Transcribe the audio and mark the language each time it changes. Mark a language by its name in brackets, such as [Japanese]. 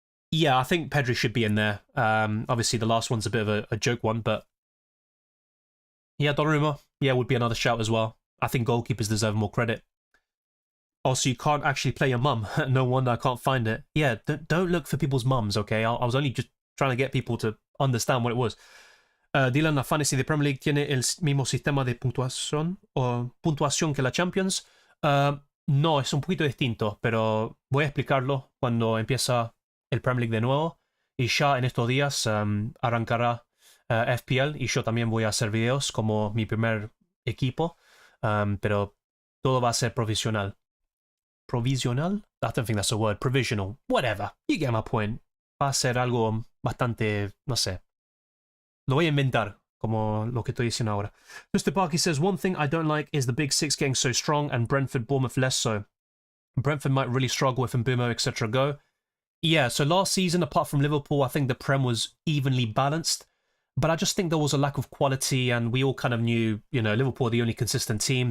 [English] Yeah, I think Pedri should be in there. Obviously, the last one's a bit of a joke one, but yeah, Donnarumma, yeah, would be another shout as well. I think goalkeepers deserve more credit. Also, you can't actually play your mum. No wonder I can't find it. Yeah, don't look for people's mums, okay? I was only just trying to get people to understand what it was. [Spanish] Dylan, la fantasy de Premier League tiene el mismo sistema de puntuación que la Champions. No, es un poquito distinto, pero voy a explicarlo cuando empieza el Premier League de nuevo. Y ya en estos días arrancará FPL y yo también voy a hacer videos como mi primer equipo, pero todo va a ser provisional. [English] Provisional? I don't think that's a word. Provisional. Whatever. You get my point. [Spanish] Va a ser algo bastante, no sé. Lo voy a inventar, como lo que estoy diciendo ahora. [English] Mr. Parky says, one thing I don't like is the big six getting so strong and Brentford, Bournemouth less so. Brentford might really struggle if Mbumo, etc. go. Yeah, so last season, apart from Liverpool, I think the Prem was evenly balanced. But I just think there was a lack of quality, and we all kind of knew, you know, Liverpool were the only consistent team.